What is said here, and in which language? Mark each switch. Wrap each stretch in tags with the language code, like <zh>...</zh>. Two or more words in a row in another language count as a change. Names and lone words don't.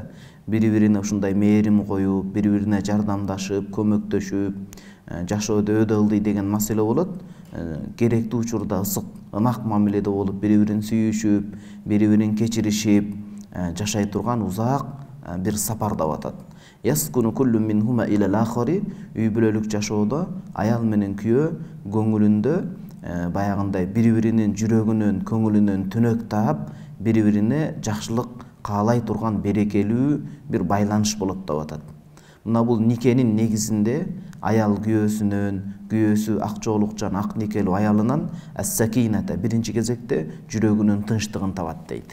<ky>Бири-бирине ушундай мээрим коюп, бири-бирине жардамдашып, көмөктөшүп, жашоодо өдө ылдый деген маселе болот. Керектүү учурда ысык, ынак мамиледе болуп, бири-бирин сүйүшүп, бири-бирин кечиришип жашай турган узак бир сапар деп атат.</ky> <ar>يسكن كل منهما إلى الآخر.</ar> <ky>Үй бүлөлүк жашоодо аял менен күйөө көңүлүндө баягындай бири-биринин жүрөгүнөн, көңүлүнөн түнөк таап, бири-бирине жакшылык каалай турган берекелүү бир байланыш болот деп атат. Мына бул никенин негизинде аял күйөөсүнөн, күйөөсү ак жоолукчан, ак никелүү аялынан ас-сакината биринчи кезекте жүрөгүнүн тынчтыгын табат дейт.</ky>